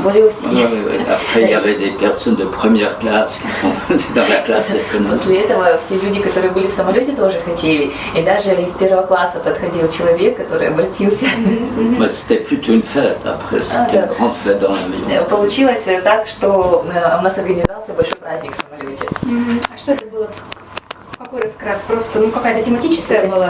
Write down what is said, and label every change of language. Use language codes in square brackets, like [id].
[fr] Après, il y avait des personnes de première classe qui sont venues dans la classe économique. [ru] После этого все люди, которые были в самолете, тоже хотели. И даже из первого класса подходил человек, который обратился. [fr] C'était plutôt une fête après, c'était une grande fête dans l'avion. [ru] Получилось так, что у нас организовался большой праздник в самолете. А что это было? Какой раскрас? Просто какая-то тематическая была?